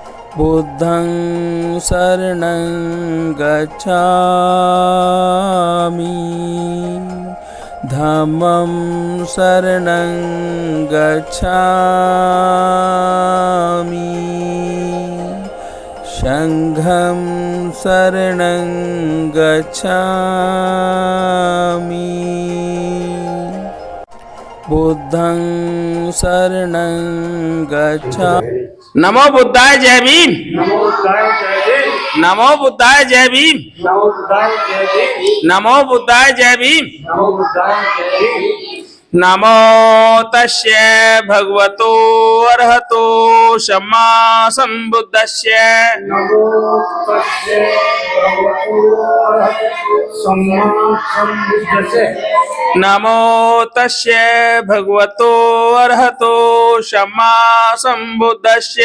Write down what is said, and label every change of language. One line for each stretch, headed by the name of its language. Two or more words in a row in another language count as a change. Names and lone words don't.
Pali: बुद्धं शरणं गच्छामि धम्मं शरणं गच्छामि संघं शरणं गच्छामि बुद्धं शरणं गच्छामि। नमो बुद्धाय
Hindi: जय भीम।
Pali: नमो बुद्धाय
Hindi: जय भीम।
Pali: नमो बुद्धाय
Hindi: जय भीम।
Pali: नमो बुद्धाय
Hindi: जय भीम।
Pali: नमो बुद्धाय
Hindi: जय भीम।
Pali: नमो बुद्धाय
Hindi: जय भीम।
Pali: नमो तस्य भगवतो अरहतो सम्मा संबुद्धस्य। नमो तस्य भगवतो अरहतो सम्मा संबुद्धस्य। नमो तस्य भगवतो अरहतो सम्मा संबुद्धस्य।